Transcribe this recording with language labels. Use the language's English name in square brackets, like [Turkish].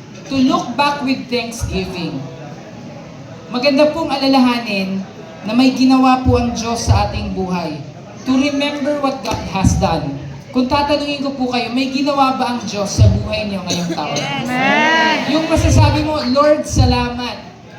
[English] To look back with Thanksgiving. [Filipino] Maganda pong alalahanin na may ginawa po ang Diyos sa ating buhay. [English] To remember what God has done. [Filipino] Kung tatanungin ko po kayo, may ginawa ba ang Diyos sa buhay niyo ngayong taon? [English] Yes. [Filipino] Yung masasabi mo, Lord, salamat.